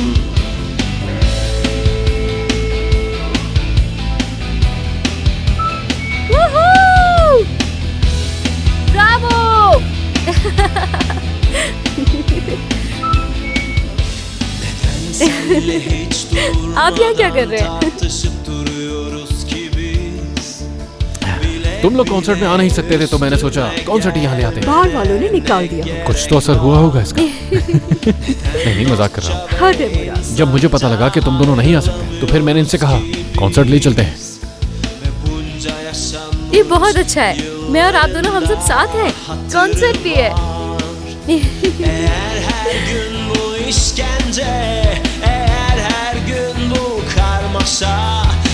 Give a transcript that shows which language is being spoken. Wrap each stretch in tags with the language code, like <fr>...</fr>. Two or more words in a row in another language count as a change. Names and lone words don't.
<tr>Woohoo! Bravo! Senle hiç</tr> <ur>آپ یہاں کیا کر رہے ہیں?</ur> <tr>tartışıp duruyoruz ki biz.</tr> <ur>تم لوگ کنسرٹ میں آ نہیں سکتے تھے تو میں نے سوچا کنسرٹ یہاں لے آتے ہیں. باہر والوں نے نکال دیا. کچھ تو اثر ہوا ہوگا اس کا۔ نہیں مذاق کر رہا ہوں. حد ہے مراد. جب مجھے پتا لگا کہ تم دونوں نہیں آ سکتے تو پھر میں نے ان سے کہا کنسرٹ لے چلتے ہیں.</ur> <tr>Bunca yaşandı</tr> <ur>یہ بہت اچھا ہے. میں اور آپ دونوں ہم سب ساتھ ہیں. کنسرٹ بھی ہے.</ur> <tr>eğer her gün bu işkence, eğer her gün bu karmaşa</tr>